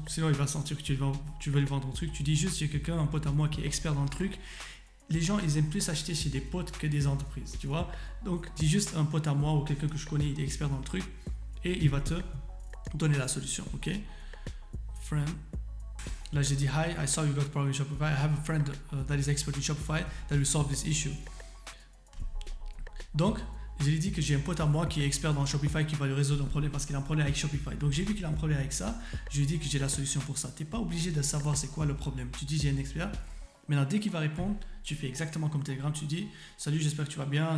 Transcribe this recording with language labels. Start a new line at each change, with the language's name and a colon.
French: Sinon, il va sentir que tu veux lui vendre un truc. Tu dis juste j'ai quelqu'un, un pote à moi qui est expert dans le truc. Les gens, ils aiment plus acheter chez des potes que des entreprises, tu vois. Donc, dis juste un pote à moi ou quelqu'un que je connais, il est expert dans le truc et il va te donner la solution, ok?
English: Friend.
French: Là, j'ai dit,
English: hi, I saw you got a problem in Shopify. I have a friend that is expert in Shopify that will solve this issue.
French: Donc, je lui ai dit que j'ai un pote à moi qui est expert dans Shopify qui va lui résoudre un problème parce qu'il a un problème avec Shopify. Donc, j'ai vu qu'il a un problème avec ça. Je lui ai dit que j'ai la solution pour ça. Tu n'es pas obligé de savoir c'est quoi le problème. Tu dis, j'ai un expert. Maintenant, dès qu'il va répondre, tu fais exactement comme Telegram. Tu dis, salut, j'espère que tu vas bien.